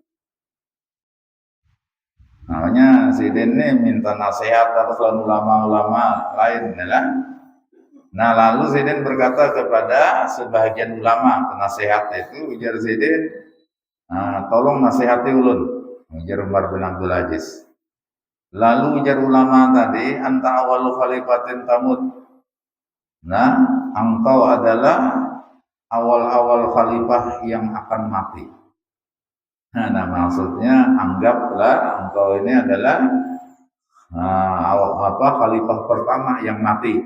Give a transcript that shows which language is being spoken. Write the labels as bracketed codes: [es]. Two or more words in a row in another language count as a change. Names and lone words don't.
[id] Namanya Sidin ini minta nasihat atas ulama-ulama lain adalah. Nah lalu Sidin berkata kepada sebahagian ulama penasehat itu, ujar Sidin, tolong nasihati ulun, ujar Umar bin Abdul Aziz. Lalu ujar ulama tadi, [ar] أنت أول خليفة تموت. [id] Nah, engkau adalah awal-awal khalifah yang akan mati. Nah maksudnya anggaplah engkau ini adalah khalifah pertama yang mati.